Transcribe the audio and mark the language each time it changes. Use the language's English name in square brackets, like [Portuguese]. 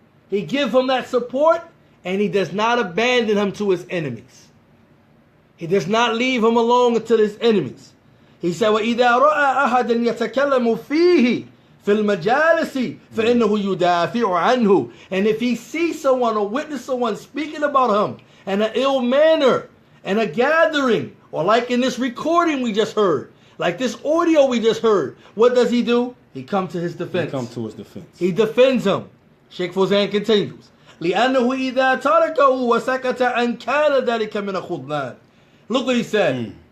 [English] He gives him that support, and he does not abandon him to his enemies. He does not leave him alone to his enemies. [Arabic] He said, وَإِذَا رَأَى أَحَدًا يَتَكَلَّمُ فِيهِ فِي الْمَجَالِسِ فَإِنَّهُ يُدَافِعُ عَنْهُ. [English] And if he sees someone or witness someone speaking about him in an ill manner, and a gathering, or like in this recording we just heard, like this audio we just heard, what does he do? He comes to his defense. He comes to his defense. He defends him. Sheikh Fawzan continues. [Arabic] لِأَنَّهُ إِذَا تَرَكَهُ وَسَكَتَ أَنْ كَانَ ذَلِكَ مِنَ خُذْلَانٍ. [English] Look what he said.